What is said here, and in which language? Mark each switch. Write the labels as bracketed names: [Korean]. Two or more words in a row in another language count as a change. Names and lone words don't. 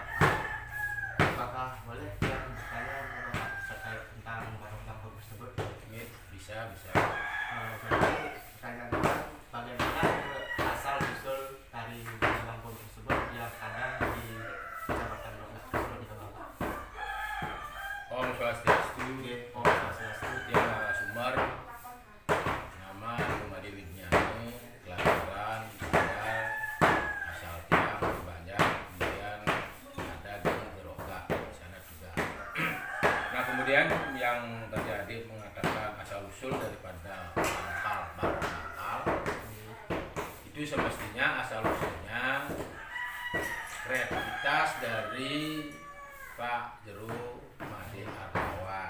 [Indonesian] Apakah boleh yang saya terkait tentang Barong Bangkong tersebut? Bisa. Jadi pertanyaannya, bagaimana asal usul tari Barong Bangkong tersebut yang ada di Kecamatan Grogak tersebut, Bapak? [Sanskrit] Om Swastiastu. Om Swastiastu. [Indonesian] Ya, narasumber nama Made Widyani, kelahiran tinggal asal tiang banyak, kemudian ada di Grogak di sana juga. Nah, kemudian yang terjadi mengatakan asal usul daripada Barong Bangkal itu semestinya asal usulnya kreativitas dari Pak Jero Made Artawan.